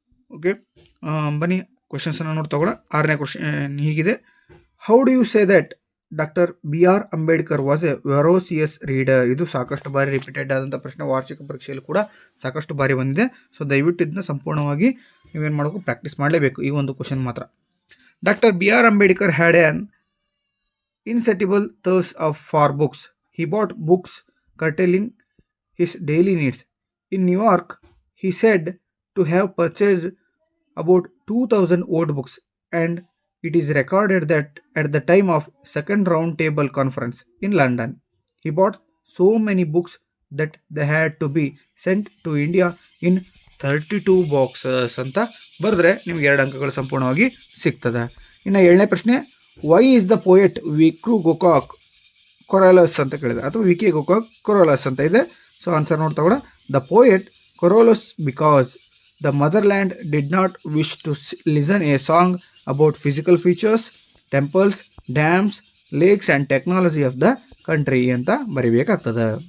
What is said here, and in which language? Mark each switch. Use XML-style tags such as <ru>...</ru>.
<kn>Okay, ಬನ್ನಿ ಕ್ವಶನ್ಸನ್ನು ನೋಡಿ ತಗೊಳ್ಳೋಣ. ಆರನೇ ಕ್ವಶನ್ ಹೀಗಿದೆ,</kn> <en>How do you say that doctor BR Ambedkar was a voracious reader.</en> <kn>ಇದು ಸಾಕಷ್ಟು ಬಾರಿ ರಿಪೀಟೆಡ್ ಆದಂಥ ಪ್ರಶ್ನೆ, ವಾರ್ಷಿಕ ಪರೀಕ್ಷೆಯಲ್ಲಿ ಕೂಡ ಸಾಕಷ್ಟು ಬಾರಿ ಬಂದಿದೆ. ಸೊ ದಯವಿಟ್ಟು ಇದನ್ನ ಸಂಪೂರ್ಣವಾಗಿ ನೀವೇನು ಮಾಡಬೇಕು, ಪ್ರಾಕ್ಟೀಸ್ ಮಾಡಲೇಬೇಕು. ಈ ಒಂದು ಕ್ವಶನ್ ಮಾತ್ರ.</kn> <en>Doctor BR Ambedkar had an insatiable thirst for books. He bought books curtailing his daily needs. In New York, he said to have purchased about 2,000 old books, and it is recorded that at the time of second round table conference in London, he bought so many books that they had to be sent to India in 32 boxes</en> <kn>ಅಂತ ಬರೆದ್ರೆ ನಿಮ್ಗೆ 2 ಅಂಕಗಳು ಸಂಪೂರ್ಣವಾಗಿ ಸಿಗ್ತದೆ. ಇನ್ನು ಏಳನೇ ಪ್ರಶ್ನೆ,</kn> <en>why is the poet ವಿಕ್ರು Gokak querulous</en> <kn>ಅಂತ ಕೇಳಿದೆ, ಅಥವಾ ವಿಕೆ ಗೋಕಾಕ್ ಕೊರೋಲಸ್ ಅಂತ ಇದೆ. ಸೊ ಆನ್ಸರ್ ನೋಡ್ತಾ ಕೂಡ,</kn> <en>the poet querulous because the motherland did not wish to listen a song about physical features, temples, dams, lakes and technology of the country</en> <kn>ಅಂತ ಬರೀಬೇಕಾಗ್ತದೆ.</kn>